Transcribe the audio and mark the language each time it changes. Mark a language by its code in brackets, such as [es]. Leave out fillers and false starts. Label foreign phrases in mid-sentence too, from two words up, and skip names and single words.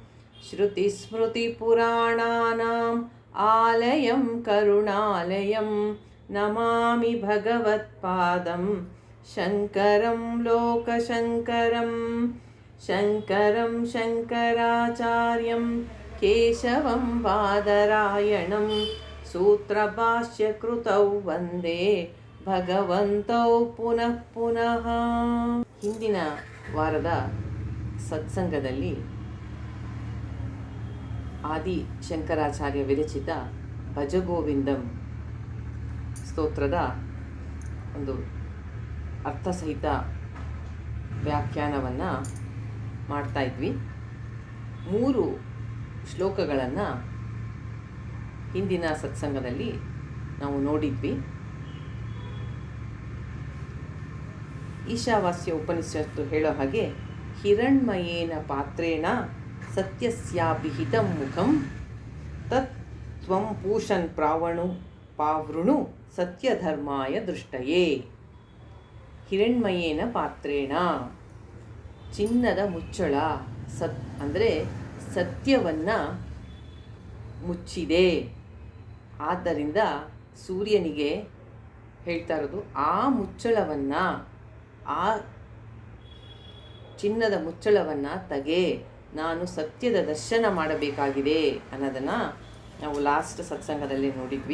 [sa] श्रुतिस्मृतिपुराणानाम् आलयं करुणालयं नमामि भगवत्पादं शङ्करं लोकशङ्करं। शङ्करं शङ्कराचार्यं केशवं बादरायणं सूत्रभाष्यकृतौ वन्दे ಭಗವಂತೌ ಪುನಃ ಪುನಃ. [kn] ಹಿಂದಿನ ವಾರದ ಸತ್ಸಂಗದಲ್ಲಿ ಆದಿ ಶಂಕರಾಚಾರ್ಯ ವಿರಚಿತ ಭಜಗೋವಿಂದಂ ಸ್ತೋತ್ರದ ಒಂದು ಅರ್ಥಸಹಿತ ವ್ಯಾಖ್ಯಾನವನ್ನು ಮಾಡ್ತಾ ಇದ್ವಿ. 3 ಶ್ಲೋಕಗಳನ್ನು ಹಿಂದಿನ ಸತ್ಸಂಗದಲ್ಲಿ ನಾವು ನೋಡಿದ್ವಿ. ಈಶಾವಾಸ್ಯ ಉಪನಿಷತ್ತು ಹೇಳೋ ಹಾಗೆ [sa] ಹಿರಣ್ಮಯೇನ ಪಾತ್ರೇಣ ಸತ್ಯಸ್ಯಾಭಿಹಿತಂ ಮುಖಂ ತತ್ ತ್ವಂ ಪೂಷನ್ ಪಾವೃಣು ಸತ್ಯಧರ್ಮಾಯ ದೃಷ್ಟಯೇ. ಹಿರಣ್ಮಯೇನ ಪಾತ್ರೇಣ, [kn] ಚಿನ್ನದ ಮುಚ್ಚಳ, ಅಂದರೆ ಸತ್ಯವನ್ನು ಮುಚ್ಚಿದೆ. ಆದ್ದರಿಂದ ಸೂರ್ಯನಿಗೆ ಹೇಳ್ತಾ ಇರೋದು, ಆ ಮುಚ್ಚಳವನ್ನು, ಆ ಚಿನ್ನದ ಮುಚ್ಚಳವನ್ನು ತೆಗೆ, ನಾನು ಸತ್ಯದ ದರ್ಶನ ಮಾಡಬೇಕಾಗಿದೆ ಅನ್ನೋದನ್ನು ನಾವು ಲಾಸ್ಟ್ ಸತ್ಸಂಗದಲ್ಲಿ ನೋಡಿದ್ವಿ.